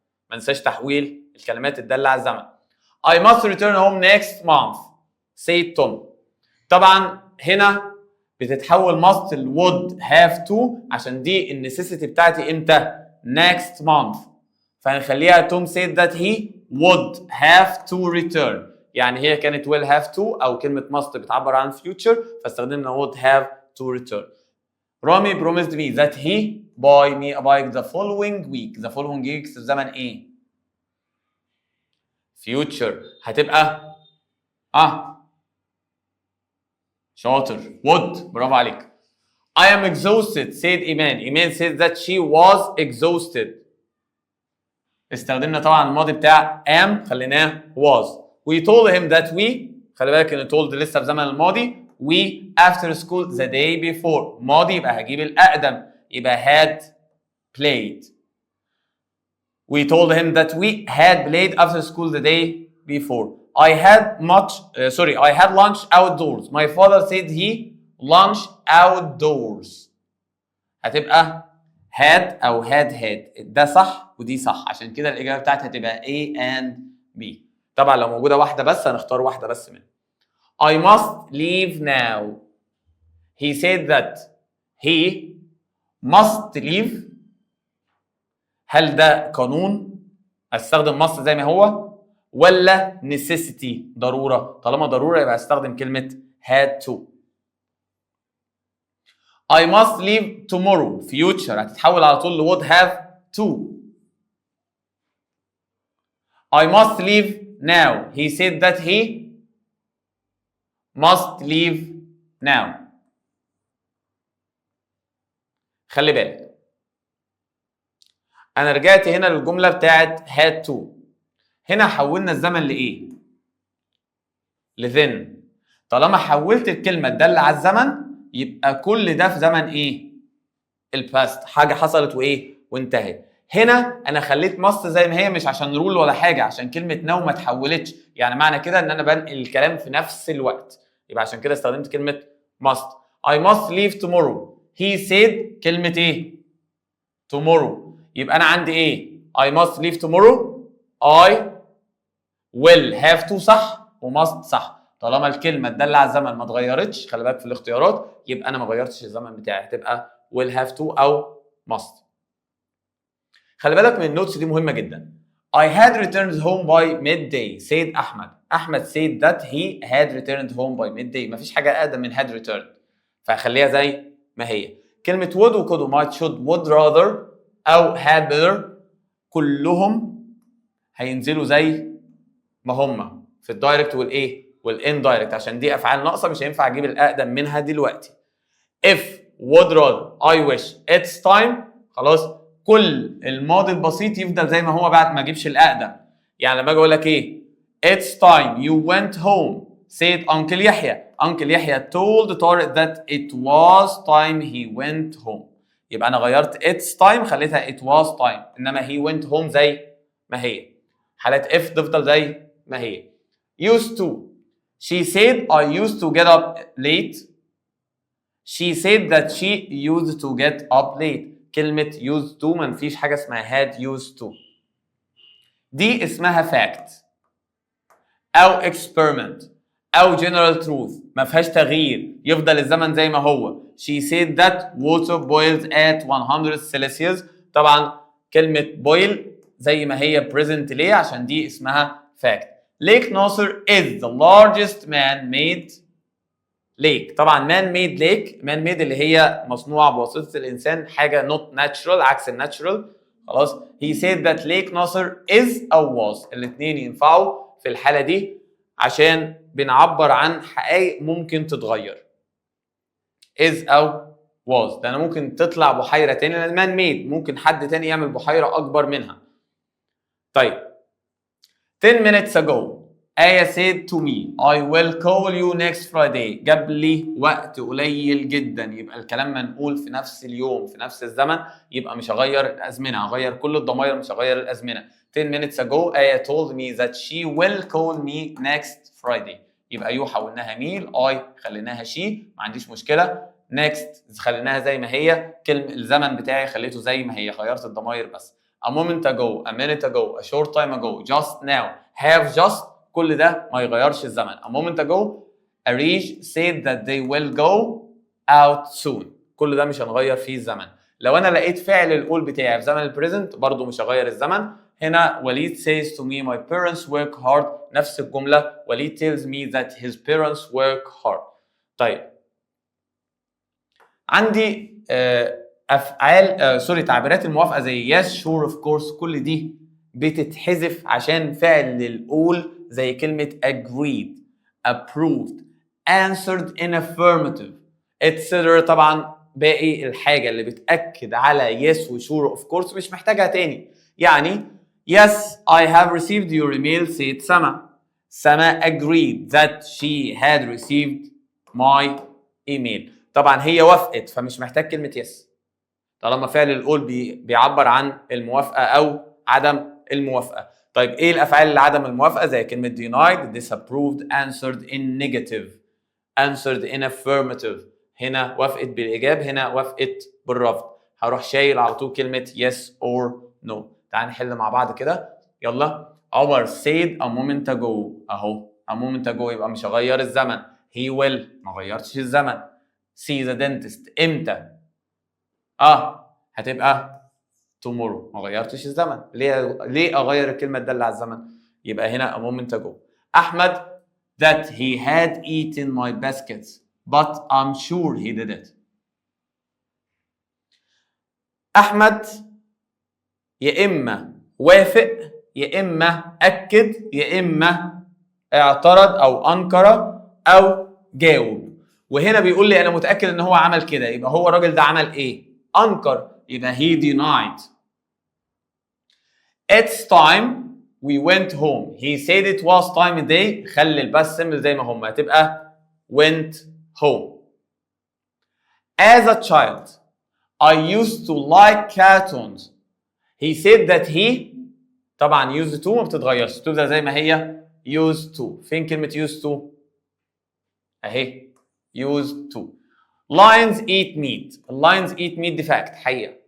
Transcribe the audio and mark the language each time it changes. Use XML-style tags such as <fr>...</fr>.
<ar>ما ننساش تحويل الكلمات الدالة على الزمن.</ar> <en>I must return home next month said Tom.</en> <ar>طبعا هنا بتتحول must ل</ar> <en>would have to</en> <ar>عشان دي النسيسيتي بتاعتي امتى؟</ar> <en>next month.</en> <ar>فهنخليها</ar> <en>Tom said that he would have to return.</en> <ar>يعني هي كانت will have to او كلمة must بتعبر عن future فاستخدمنا would have to return.</ar> <en>Rami promised me that he buy me a bike the following week. The following week</en> <ar>في زمن ايه؟</ar> <en>future.</en> <ar>هتبقى شاطر would. برافو عليك.</ar> <en>I am exhausted said Iman. Iman said that she was exhausted.</en> <ar>استخدمنا طبعا الماضي بتاع am خليناه was.</ar> <en>We told him that we</en> <ar>خلي بالك ان told لسه في زمن الماضي.</ar> <en>We after school the day before.</en> <ar>ماضي يبقى هجيب الأقدم يبقى had played.</ar> <en>We told him that we had played after school the day before. I had lunch outdoors. My father said he lunch outdoors.</en> <ar>هتبقى had أو had. ده صح ودي صح عشان كده الإجابة بتاعتها هتبقى A and B. طبعا لو موجودة واحدة بس هنختار واحدة بس منها.</ar> <en>I must leave now. He said that he must leave.</en> <ar>هل ده قانون استخدم must زي ما هو ولا necessity ضرورة؟ طالما ضرورة يبقى استخدم كلمة had to.</ar> <en>I must leave tomorrow future</en> <ar>هتتحول على طول ل</ar> <en>would have to. I must leave now. He said that he must leave now.</en> <ar>خلي بالك انا رجعت هنا للجمله بتاعت had to. هنا حولنا الزمن لايه؟ لذن. طالما حولت الكلمه الداله على الزمن يبقى كل ده في زمن ايه؟ الباست. حاجه حصلت وايه؟ وانتهت. هنا انا خليت must زي ما هي مش عشان رول ولا حاجه عشان كلمه now ما اتحولتش. يعني معنى كده ان انا بنقل الكلام في نفس الوقت يبقى عشان كده استخدمت كلمه must.</ar> <en>I must leave tomorrow. He said</en> <ar>كلمه ايه؟</ar> <en>tomorrow.</en> <ar>يبقى انا عندي ايه؟</ar> <en>I must leave tomorrow. I will have to صح وmust صح.</en> <ar>طالما الكلمه الداله على الزمن ما اتغيرتش خلي بالك في الاختيارات يبقى انا ما غيرتش الزمن بتاعي هتبقى will have to او must. خلي بالك من النوتس دي مهمه جدا.</ar> <en>I had returned home by midday said Ahmed. Ahmed said that he had returned home by midday.</en> <ar>مفيش حاجه اقدم من had returned فهخليها زي ما هي. كلمه would و could و might should would rather او had better كلهم هينزلوا زي ما هم في الدايركت والايه والاندايركت عشان دي افعال ناقصه مش هينفع اجيب الاقدم منها دلوقتي. if would rather I wish it's time خلاص كل الماضي البسيط يفضل زي ما هو بعد ما اجيبش الاقدم. يعني لما اجي اقول لك ايه</ar> <en>it's time you went home said Uncle Yahya. Uncle Yahya told Tariq that it was time he went home.</en> <ar>يبقى انا غيرت it's time خليتها it was time انما he went home زي ما هي. حالات if تفضل زي ما هي.</ar> <en>used to she said I used to get up late. She said that she used to get up late. كلمة used to</en> <ar>ما فيش حاجة اسمها</ar> <en>had used to.</en> <ar>دي اسمها fact أو experiment أو general truth ما فيهاش تغيير يفضل الزمن زي ما هو.</ar> <en>She said that water boils at 100 Celsius.</en> <ar>طبعا كلمة boil زي ما هي present ليه عشان دي اسمها fact.</ar> <en>Lake Nasser is the largest man-made lake.</en> <ar>طبعا man-made lake man-made اللي هي مصنوعة بواسطة الإنسان حاجة not natural عكس الناتشرال خلاص.</ar> <en>He said that Lake Nasser is</en> <ar>أو was الاثنين ينفعوا في الحالة دي عشان بنعبر عن حقائق ممكن تتغير. is أو was ده أنا ممكن تطلع بحيرة تاني لأن man made ممكن حد تاني يعمل بحيرة أكبر منها.</ar> <en>طيب 10 minutes ago Aya said to me I will call you next Friday.</en> <ar>جاب لي وقت قليل جدا يبقى الكلام منقول في نفس اليوم في نفس الزمن يبقى مش هغير الأزمنة هغير كل الضمائر مش هغير الأزمنة.</ar> <en>10 minutes ago Aya told me that she will call me next Friday.</en> <ar>يبقى يو حولناها ميل، اي خليناها شي، ما عنديش مشكله. next خليناها زي ما هي، الزمن بتاعي خليته زي ما هي، غيرت الضمائر بس.</ar> <en>a moment ago, a minute ago, a short time ago, just now, have just،</en> <ar>كل ده ما يغيرش الزمن.</ar> <en>a moment ago Arij said that they will go out soon،</en> <ar>كل ده مش هنغير فيه الزمن. لو انا لقيت فعل القول بتاعي في زمن البريزنت برضه مش هغير الزمن.</ar> <en>هنا Walid says to me my parents work hard،</en> <ar>نفس الجمله،</ar> <en>Walid tells me that his parents work hard.</en> <ar>طيب عندي افعال تعبيرات الموافقه زي</ar> <en>yes sure of course،</en> <ar>كل دي بتتحذف عشان فعل القول زي كلمه agreed، approved، answered in affirmative etc. طبعا باقي الحاجه اللي بتاكد على yes و sure of course مش محتاجها تاني.</ar> <en>يعني yes I have received your email said Sama. Sama agreed that she had received my email.</en> <ar>طبعا هي وافقت فمش محتاج كلمه yes طالما فعل القول بيعبر عن الموافقه او عدم الموافقه. طيب ايه الافعال اللي عدم الموافقه؟ زي كلمه denied، disapproved، answered in negative، answered in affirmative. هنا وافقت بالايجاب، هنا وافقت بالرفض. هروح شايل على طول كلمه yes or no. تعال نحل مع بعض كده، يلا.</ar> <en>Omar said a moment ago، اهو a moment ago</en> <ar>يبقى مش هغير الزمن. he will، ما غيرتش الزمن.</ar> <en>see the dentist</en> <ar>امتى؟ هتبقى tomorrow، ما غيرتش الزمن. ليه اغير الكلمه الداله على الزمن؟ يبقى هنا a moment ago.</ar> <en>Ahmed that he had eaten my baskets but I'm sure he did it.</en> <ar>احمد يا اما وافق يا اما اكد يا اما اعترض او انكر او جاوب. وهنا بيقول لي انا متاكد ان هو عمل كده، يبقى هو الراجل ده عمل ايه؟ انكر، يبقى</ar> <en>he denied. It's time we went home. He said it was time of day.</en> <ar>خلي الباست سيمبل زي ما هم، هتبقى went home.</ar> <en>As a child I used to like cartoons. He said that he، طبعا used to</en> <ar>ما بتتغيرش، تبدأ زي ما هي</ar> <en>used to.</en> <ar>فين كلمة used to؟ اهي used to.</ar> <en>Lions eat meat. Lions eat meat دي fact، حقيقة.</en>